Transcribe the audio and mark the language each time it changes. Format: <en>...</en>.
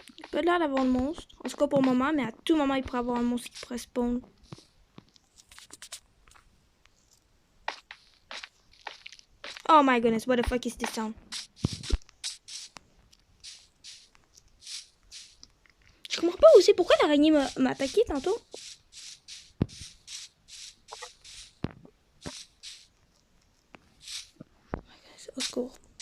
<fr>Pas l'air d'avoir le monstre. En tout cas pour le moment, mais à tout moment, il pourrait avoir un monstre qui pourrait spawn.</fr> <en>Oh my goodness, what the fuck is this sound?</en> <fr>Je comprends pas aussi pourquoi l'araignée m'a attaqué tantôt. Au secours.</fr>